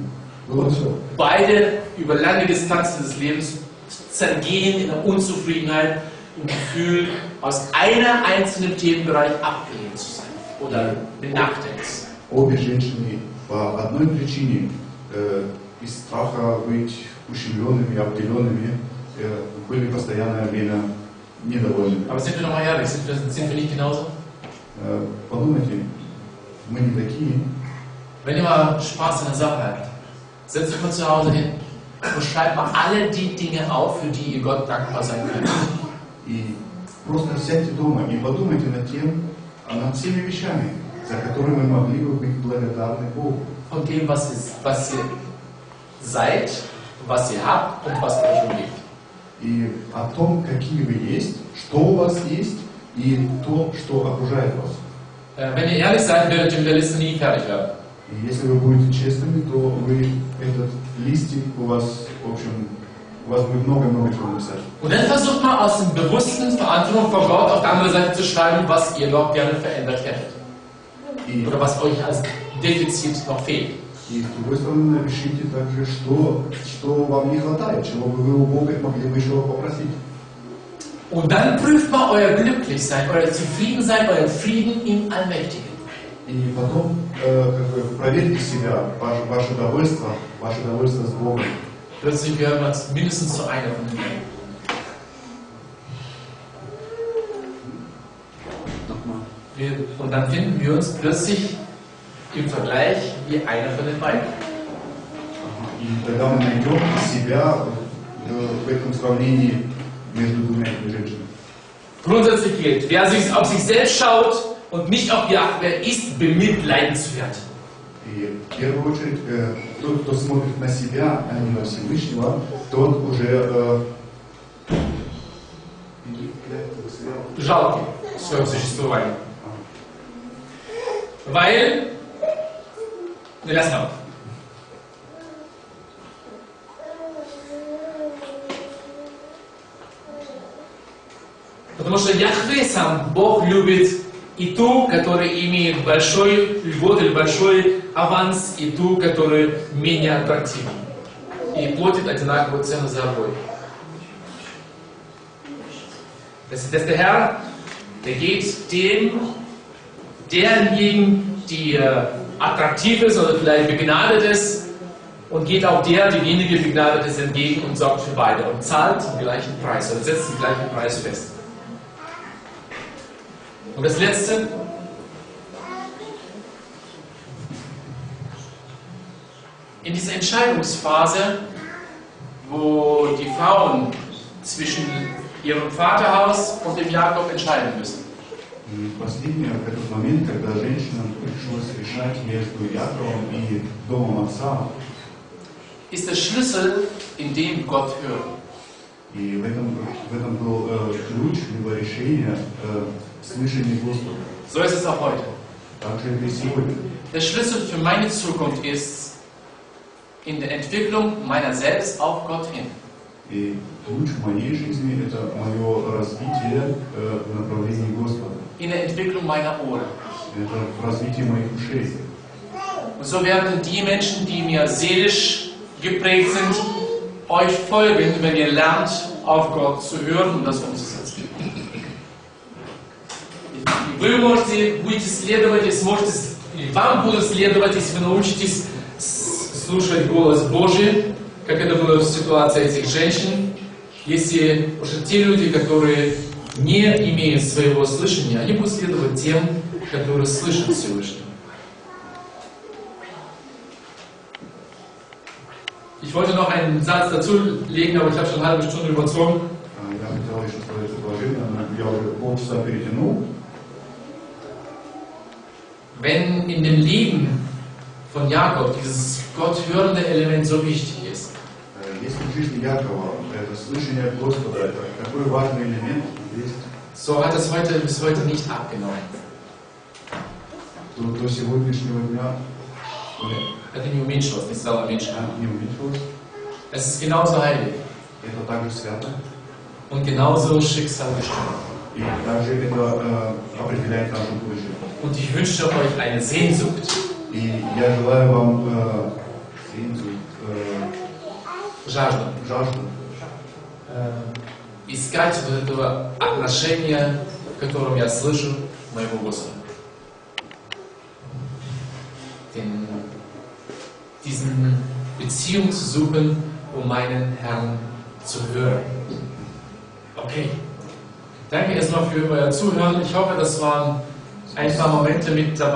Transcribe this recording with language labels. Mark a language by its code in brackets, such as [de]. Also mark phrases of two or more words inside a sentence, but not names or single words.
[ru] Было все. [de] Beide über lange Distanzen des Lebens zergehen in der Unzufriedenheit, im Gefühl, aus einer einzelnen Themenbereich abgelehnt zu sein oder benachteiligt. [ru] Обе женщины по одной причине из страха быть ущемленными, обделенными были постоянное время недовольны. [de] Aber sind wir doch mal ehrlich, sind wir nicht genauso? [ru] Подумайте, мы не такие. [de] Wenn ihr mal Spaß in der Sache habt, setzt euch mal zu Hause hin und schreibt mal alle die Dinge auf, für die ihr Gott dankbar sein könnt. [ru] И просто сядьте дома и подумайте над всеми вещами, за которые мы могли бы быть благодарны Богу. [de] Von dem, was ihr seid, was ihr habt und was euch umgibt. [ru] И о том, какие вы есть, что у вас есть, и то, что окружает вас. [de] Wenn ihr ehrlich seid, werdet ihr mit der Liste nie fertig werden. [ru] И если вы будете честными, то вы этот листик у вас, в общем, у вас будет много-много чего написать. [de] Und dann versucht mal aus dem bewussten Verantwortung vor Gott auf der anderen Seite zu schreiben, was ihr noch gerne verändert hättet. Oder was euch als Defizit noch fehlt. [ru] И с другой стороны напишите также, что вам не хватает, чего бы вы у Бога могли бы еще попросить. [de] Und dann prüft mal euer Glücklichsein, euer Zufriedensein, euer Frieden im Allmächtigen. [ru] И потом проверьте себя, ваше довольство с Богом. [de] Plötzlich werden wir mindestens zu einer von den beiden. Und dann finden wir uns plötzlich im Vergleich wie einer von den beiden. [ru] И тогда мы найдем себя в этом сравнении между двумя этими женщинами. [de] Grundsätzlich gilt, wer auf sich selbst schaut und nicht auf die Acht, wer ist bemitleidenswert. [ru] И в первую очередь, тот, кто смотрит на себя, а не на Всевышнего, тот уже жалкий в своем существовании. Weil, потому что Яхве сам, Бог любит и ту, которая имеет большой льгот или большой аванс, и ту, которая менее аттрактивна. И платит одинаковую цену за обоих. [de] Das ist der Herr, der geht derjenigen, die attraktiv ist oder vielleicht begnadet ist, und geht auch der, die weniger begnadet ist, entgegen und sorgt für beide und zahlt den gleichen Preis oder setzt den gleichen Preis fest. Und das Letzte, in dieser Entscheidungsphase, wo die Frauen zwischen ihrem Vaterhaus und dem Jakob entscheiden müssen. [ru] Последний этот момент, когда женщинам пришлось решать между Яковом и домом отца, [de] ist der Schlüssel, in dem Gott hört. [ru] И в этом был ключ, либо решение слышания Господа. [de] So ist es auch heute. [ru] Также и сегодня. [de] Der Schlüssel für meine Zukunft ist in der Entwicklung meiner selbst auf Gott hin. [ru] И ключ в моей жизни – это мое развитие в направлении Господа. [de] In der Entwicklung meiner Ohren. [ru] Это в развитии моих ушей. [de] Und so werden die Menschen, die mir seelisch geprägt sind, euch folgen, wenn ihr lernt, auf Gott zu hören und das umzusetzen. [ru] Вы будете следовать и сможете, вам будут следовать, если вы научитесь слушать голос Божий, как это было в ситуации этих женщин. Если уже те люди, которые не имеют своего слышания, они будут следовать тем, которые слышат Всевышнего. [de] Ich wollte noch einen Satz dazu legen, aber ich habe schon eine halbe Stunde überzogen. [ru] Я хотел еще сказать предложение, но я уже полчаса перетянул. [de] Wenn in dem Leben von Jakob dieses gotthörende Element so wichtig ist, [ru] Если в жизни Якова это слышание Господа, это такой важный элемент есть, [de] so hat es bis heute nicht abgenommen. [ru] то до сегодняшнего дня Это не уменьшилось, не стало меньше. не уменьшилось. [de] Es ist genauso heilig [ru] Это также свято. [de] und genauso schicksalbestimmt. [ru] И также это определяет нашу будущее. [de] Und ich wünsche euch eine Sehnsucht, [ru] И я желаю вам жажду. Искать вот этого отношения, в котором я слышу моего Господа. [de] Diesen Beziehung zu suchen, meinen Herrn zu hören. Okay. Danke erstmal für euer Zuhören. Ich hoffe, das waren ein paar Momente mit dabei.